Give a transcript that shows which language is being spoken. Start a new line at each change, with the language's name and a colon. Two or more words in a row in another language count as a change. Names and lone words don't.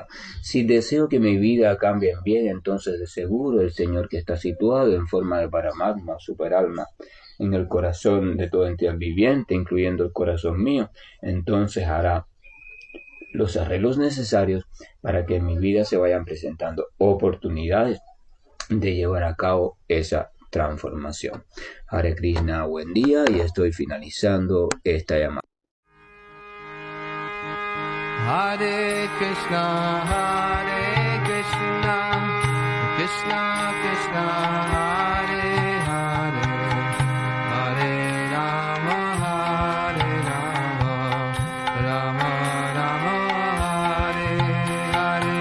Spanish: Si deseo que mi vida cambie en bien, entonces de seguro el Señor que está situado en forma de Paramatma, superalma, en el corazón de toda entidad viviente, incluyendo el corazón mío, entonces hará los arreglos necesarios para que en mi vida se vayan presentando oportunidades de llevar a cabo esa transformación.
Sanskrit: Hare Krishna,
Spanish: buen día y estoy finalizando esta llamada.
Sanskrit: Hare Krishna, Krishna Krishna, Hare Hare, Hare Rama, Rama Rama, Hare Hare.